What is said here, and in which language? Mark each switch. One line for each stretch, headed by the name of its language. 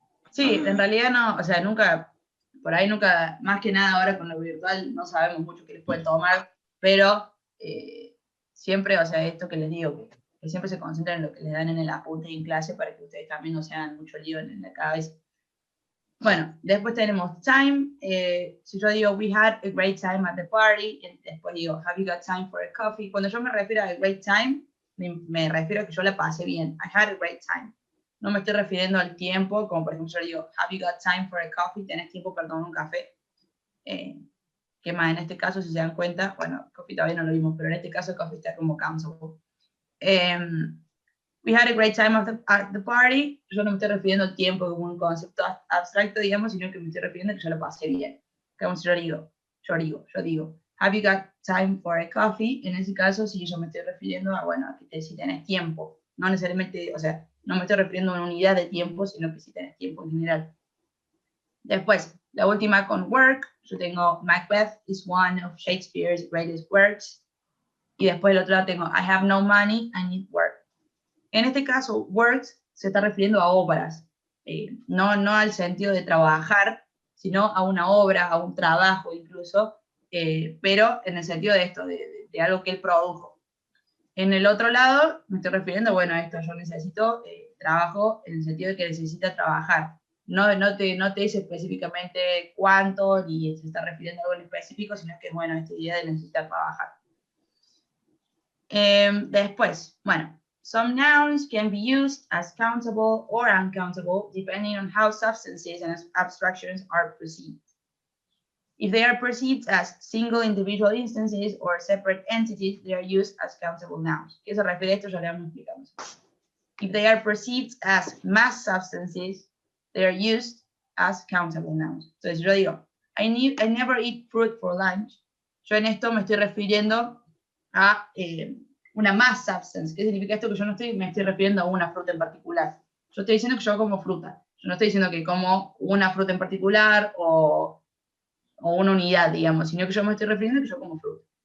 Spanish: Sí, en realidad no, o sea, nunca, por ahí nunca, más que nada ahora con lo virtual no sabemos mucho qué les pueden tomar, pero siempre, o sea, esto que les digo, que siempre se concentran en lo que les dan en el apunte y en clase para que ustedes también no se hagan mucho lío en la cabeza. Bueno, después tenemos time. Si yo digo,
English: we had a great time at the party,
Spanish: después digo,
English: have you got time for a coffee?
Spanish: Cuando yo me refiero a great time, me refiero a que yo la pasé bien.
English: I had a great time.
Spanish: No me estoy refiriendo al tiempo, como por ejemplo yo digo,
English: have you got time for a coffee?
Spanish: ¿Tenés tiempo para tomar un café? ¿Qué más? En este caso, si se dan cuenta, bueno, coffee todavía no lo vimos, pero en este caso coffee está como countable.
English: We had a great time at the party.
Spanish: Yo no me estoy refiriendo al tiempo como un concepto abstracto, digamos, sino que me estoy refiriendo a que yo lo pasé bien. Como si yo digo,
English: have you got time for a coffee?
Spanish: En ese caso, sí, yo me estoy refiriendo a, bueno, que si tenés tiempo. No necesariamente, o sea, no me estoy refiriendo a una unidad de tiempo, sino que si tenés tiempo en general. Después, la última con work. Yo tengo
English: Macbeth is one of Shakespeare's greatest works.
Spanish: Y después el otro lado tengo
English: I have no money, I need work.
Spanish: En este caso, works se está refiriendo a obras, no al sentido de trabajar, sino a una obra, a un trabajo incluso, pero en el sentido de esto, de algo que él produjo. En el otro lado, me estoy refiriendo, bueno, a esto, yo necesito trabajo en el sentido de que necesita trabajar. No te dice específicamente cuánto, ni se está refiriendo a algo en específico, sino que, bueno, esta idea de necesitar trabajar. Después, bueno,
English: some nouns can be used as countable or uncountable depending on how substances and abstractions are perceived. If they are perceived as single individual instances or separate entities, they are used as countable nouns.
Spanish: ¿Qué se refiere a esto? Ya le vamos explicando.
English: If they are perceived as mass substances, they are used as countable nouns.
Spanish: Entonces yo digo,
English: I never eat fruit for lunch.
Spanish: Yo en esto me estoy refiriendo a una mass substance. ¿Qué significa esto? Que yo no me estoy refiriendo a una fruta en particular. Yo estoy diciendo que yo como fruta. Yo no estoy diciendo que como una fruta en particular o una unidad, digamos, sino que yo me estoy refiriendo a que yo como fruta.